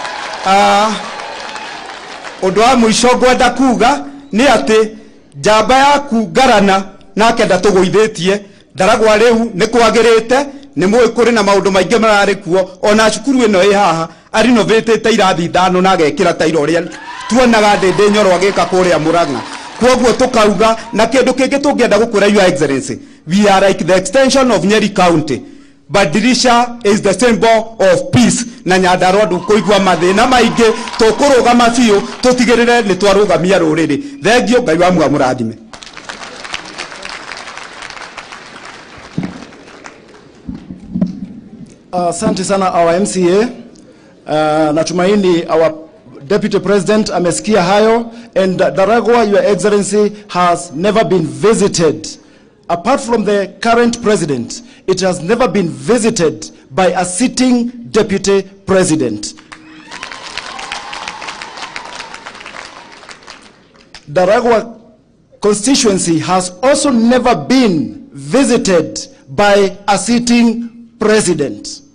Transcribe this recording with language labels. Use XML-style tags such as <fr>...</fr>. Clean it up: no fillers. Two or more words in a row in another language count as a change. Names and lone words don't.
<ki>undu wa muico ngwenda kuga ni ati njamba yaku Ngarana nake ndatuguithitie Daragwa riu ni kwagirite ni mwe kuri na maundu maingi marari kuo ona cukuru ino i haha arinovate irathi 5 na agekira tairo uria tuonaga ndende Nyoro agika kuria Murang'a kwoguo tukauga na kindu kingi tungienda gukura</ki> <en>Your Excellency, we are like the extension of Nyeri County. Badirisha is the symbol of peace</en> <ki>na Nyandarua ndukuigua mathina maingi tukurugama biu tutigirire ni twarugamia ruriri thengio Ngai wa murathime.</ki> <sw>Asante sana</sw> <en>our MCA.</en> <sw>Natumaini</sw> <en>our Deputy President</en> <sw>amesikia hayo,</sw> <en>and Daragwa, Your Excellency, has never been visited. Apart from the current president, it has never been visited by a sitting Deputy President. Daragwa constituency has also never been visited by a sitting president.</en>